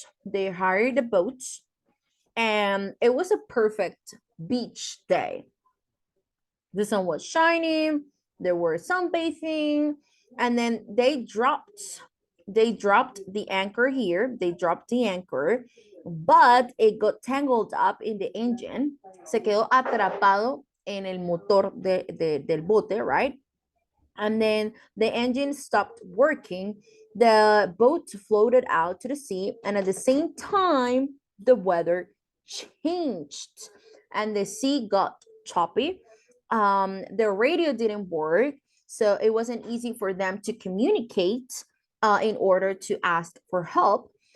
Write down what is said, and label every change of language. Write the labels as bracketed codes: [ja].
[en] They hired a boat, and it was a perfect beach day. The sun was shining, there were sunbathing, and then they dropped the anchor here. They dropped the anchor, but it got tangled up in the engine. [es] Se quedó atrapado en el motor del bote, [en] right? And then the engine stopped working. The boat floated out to the sea, and at the same time, the weather changed and the sea got choppy. The radio didn't work, so it wasn't easy for them to communicate in order to ask for help.